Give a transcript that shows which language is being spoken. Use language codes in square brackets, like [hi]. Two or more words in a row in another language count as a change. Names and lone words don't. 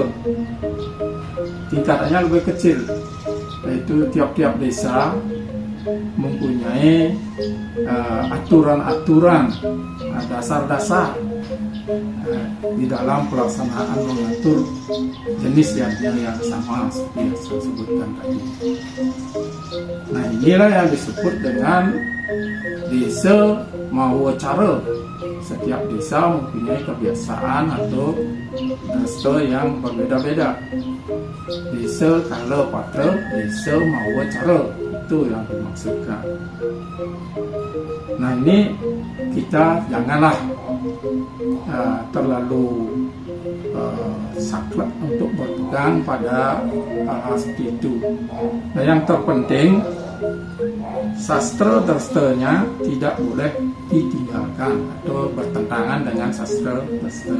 [id] Tingkatannya lebih kecil, yaitu tiap-tiap desa mempunyai aturan-aturan, dasar-dasar di dalam pelaksanaan mengatur jenis yajna yang sama seperti yang saya sebutkan tadi. Nah, inilah yang disebut dengan [ban] desa mawacara. [id] Setiap desa mempunyai kebiasaan atau dresta yang berbeda-beda. [ban] desa kala patra, desa mawa cara, [id] itu yang dimaksudkan. Nah ini kita janganlah terlalu saklek untuk berpegang pada hal-hal seperti itu. Nah yang terpenting sastra drastanya tidak boleh ditinggalkan atau bertentangan dengan sastra drasta.